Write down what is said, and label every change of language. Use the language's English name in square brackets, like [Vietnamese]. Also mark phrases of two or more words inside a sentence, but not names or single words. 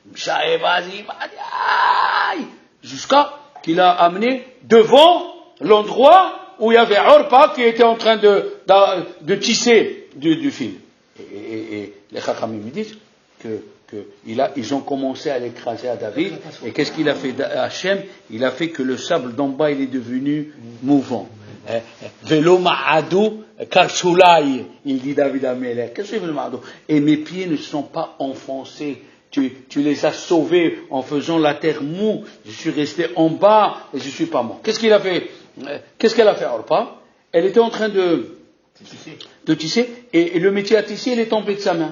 [French] Jusqu'à qu'il a amené devant l'endroit où il y avait Orpa qui était en train de tisser du fil. Et les Chachamim disent que ils ont commencé à l'écraser à David, et qu'est-ce qu'il a fait Hachem? Il a fait que le sable d'en bas, il est devenu mouvant. [Hebrew] ולא מעדו קרסולי, [French] il dit David Amelech. Qu'est-ce que c'est le ma'adou? Et mes pieds ne sont pas enfoncés. Tu les as sauvés en faisant la terre moue. Je suis resté en bas et je suis pas mort. Qu'est-ce qu'il a fait? Qu'est-ce qu'elle a fait, Orpa? Elle était en train de tisser, et le métier à tisser, il est tombé de sa main.